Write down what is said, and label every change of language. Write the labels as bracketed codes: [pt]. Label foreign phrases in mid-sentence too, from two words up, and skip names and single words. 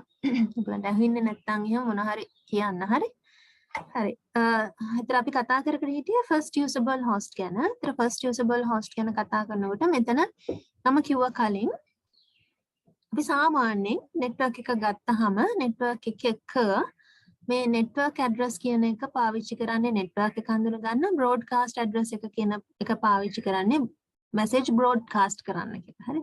[si] ඔයගලන්ට ඇහෙන්නේ නැත්නම් එහෙම මොන හරි කියන්න හරි. හරි. හිතර අපි කතා කර හිටියේ [en] first usable host [si] ගැන. හිතර [en] first usable host [si] ගැන කතා කරනකොට මෙතන මම කිව්වා කලින් අපි සාමාන්‍යයෙන් network එක ගත්තාම network එක මේ [en] network address [si] කියන එක පාවිච්චි කරන්නේ network එක හඳුන ගන්න [en] broadcast address [si] එක කියන එක පාවිච්චි කරන්නේ [en] message broadcast [si] කරන්න කියලා. හරි.